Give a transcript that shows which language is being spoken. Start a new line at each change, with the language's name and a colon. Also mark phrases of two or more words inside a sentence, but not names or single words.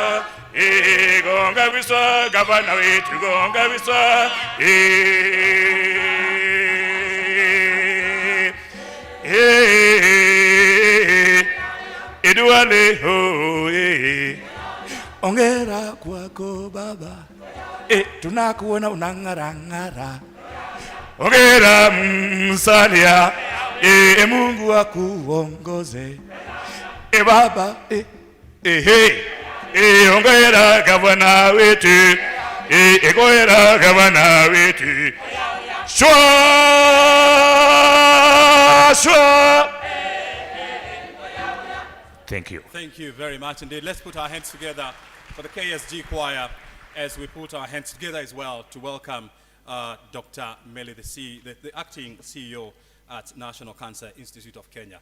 Swahili: Gongabisa, gavana wetu gongabisa, Eduale ho, ongera kwako baba, tunakuona unang'ara-ng'ara, ongera msalia, Mungu akuongoze, baba, ongera gavana wetu, ongera gavana wetu. Shwa, shwa.
English: Thank you. Thank you very much indeed. Let's put our hands together for the KSG choir as we put our hands together as well to welcome Dr. Meli, the acting CEO at National Cancer Institute of Kenya.